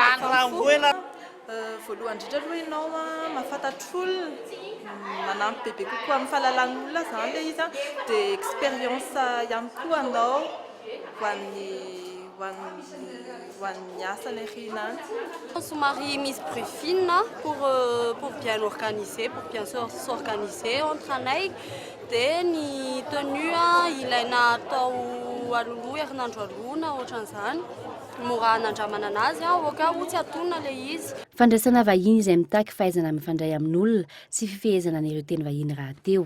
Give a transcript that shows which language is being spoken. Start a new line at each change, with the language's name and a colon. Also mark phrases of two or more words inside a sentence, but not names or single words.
Malagasy: voalohany indrindra aloha ianao mahafantatra olona manampy bebe kokoa amin'ny fahalalan'olona zany ilay izy dia expérience ihany koa anao ho an'ny asany rinany. Somary misy briefing
French: pour bien organiser, pour bien s'organiser entre
Malagasy: anay dia ny tenue ilaina atao aloloha herinandro alohana ohatran'izany. Mora hanandramana anazy oka ho tsy atonina ilay izy. Fandraisana vahiny izay mitaky fahaizana mifandray amin'olona sy fifehezana n'ireo teny vahiny raha teo.